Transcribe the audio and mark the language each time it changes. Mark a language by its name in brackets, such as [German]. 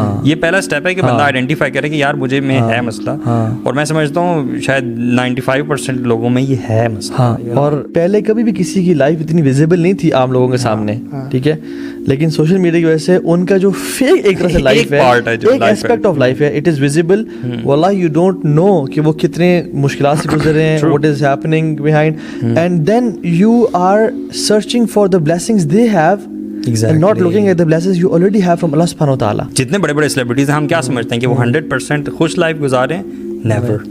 [Urdu] یہ پہلا اسٹیپ ہے کہ بندہ آئیڈینٹیفائی کرے کہ یار مجھے میں ہے مسئلہ. اور میں سمجھتا ہوں شاید 95% لوگوں میں یہ ہے مسئلہ. اور پہلے کبھی بھی کسی کی لائف اتنی ویزیبل نہیں تھی عام لوگوں کے سامنے، ٹھیک ہے، لیکن سوشل میڈیا کی وجہ سے ان کا جو فیک ایک طرح سے لائف ہے، ایک ایسپیکٹ آف لائف ہے، [English] It is visible. واللہ you don't know [Urdu] کہ وہ کتنے مشکلات سے گزر رہے ہیں، [English] What is happening behind, and then you are searching for the blessings they have and not looking at the blessings you already have from Allah subhanahu wa ta'ala. [Urdu] جتنے بڑے بڑے سیلیبریٹیز ہیں ہم کیا سمجھتے ہیں کہ وہ 100% خوش لائف گزارے؟ نیور.